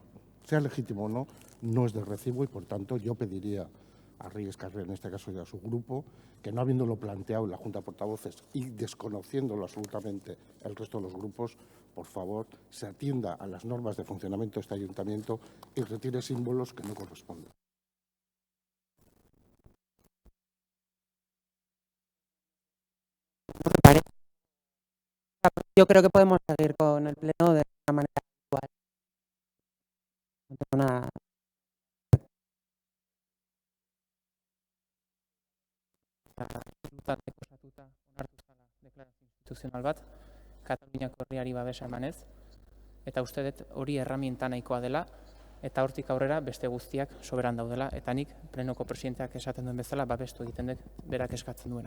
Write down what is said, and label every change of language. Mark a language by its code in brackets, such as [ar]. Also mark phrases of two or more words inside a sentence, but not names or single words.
[es] Sea legítimo o no, no es de recibo y por tanto yo pediría a Reyes Carrera, en este caso y a su grupo, que no habiéndolo planteado en la Junta de Portavoces y desconociéndolo absolutamente el resto de los grupos, por favor, se atienda a las normas de funcionamiento de este ayuntamiento y retire símbolos que no corresponden. Yo creo que podemos seguir con el pleno de una manera habitual. No tengo nada. [eu] Osatuta onartu zala deklarazio instituzional bat, Kataluniako herriari babesa emanez, eta uste dut hori erraminta nahikoa dela, eta hortik aurrera beste guztiak soberan daudela, eta nik plenoko presidenteak esaten duen bezala babestu egiten dut berak eskatzen duena.